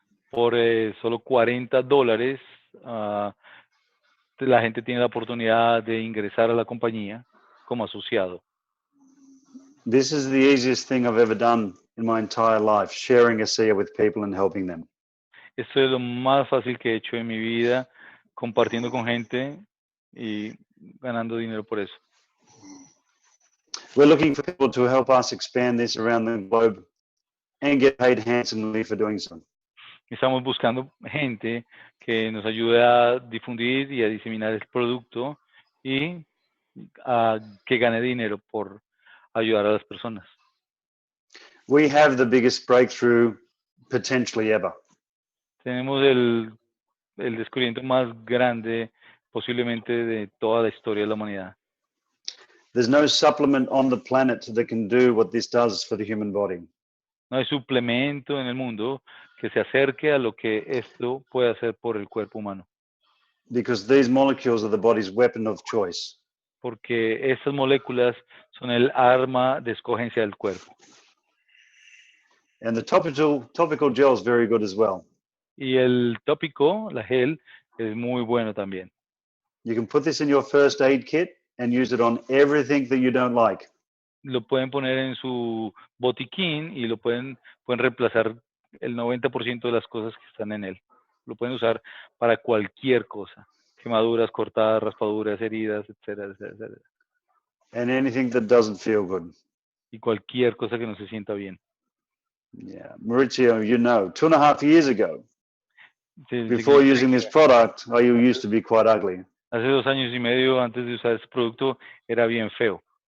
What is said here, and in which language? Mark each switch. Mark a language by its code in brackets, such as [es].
[es] Por solo $40, la gente tiene la oportunidad de ingresar a la compañía como asociado. [en] This is the easiest thing I've ever done in my entire life, sharing ASEA with people and helping them. [es] Esto es lo más fácil que he hecho en mi vida, compartiendo con gente y ganando dinero por eso. [en] We're looking for people to help us expand this around the globe and get paid handsomely for doing so. [es] Estamos buscando gente que nos ayude a difundir y a diseminar el producto y que gane dinero por ayudar a las personas. [en] We have the biggest breakthrough potentially ever. [es] Tenemos el descubrimiento más grande posiblemente de toda la historia de la humanidad. [en] There's no supplement on the planet that can do what this does for the human body. [es] No hay suplemento en el mundo que se acerque a lo que esto puede hacer por el cuerpo humano. [en] Because these molecules are the body's weapon of choice. [es] Porque estas moléculas son el arma de escogencia del cuerpo. [en] And the topical gel is very good as well. [es] Y el tópico, la gel, es muy bueno también. [en] You can put this in your first aid kit and use it on everything that you don't like. [es] Lo pueden poner en su botiquín y lo pueden reemplazar el 90% de las cosas que están en él. Lo pueden usar para cualquier cosa. Quemaduras, cortadas, raspaduras, heridas, etcétera, etcétera. [en] And anything that doesn't feel good. [es] Y cualquier cosa que no se sienta bien. [en] Yeah, Maurizio, you know, 2.5 years ago, [es] Sí, [en] before using this product, I used to be quite ugly. [es] Hace 2 años y medio antes de usar este producto era bien feo.